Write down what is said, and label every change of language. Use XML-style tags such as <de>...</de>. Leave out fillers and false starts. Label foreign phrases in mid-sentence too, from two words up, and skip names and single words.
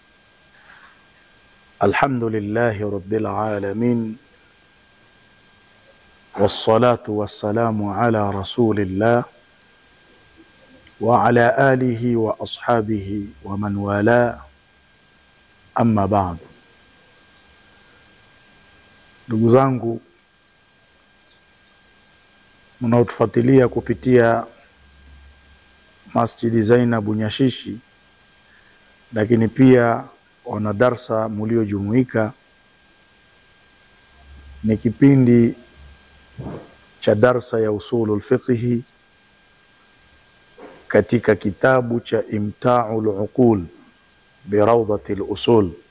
<ar>الحمد لله رب العالمين، والصلاة والسلام على رسول الله وعلى آله وأصحابه ومن والاه، أما بعد.</ar> <sw>Ndugu zangu mnaotufuatilia kupitia Masjidi Zainab Nyashishi, lakini pia wana darsa mliojumuika, ni kipindi cha darsa ya</sw> <ar>أصول الفقه</ar> <sw>katika kitabu cha Imta'ul Uqul bi Rawdatil Usul,</sw>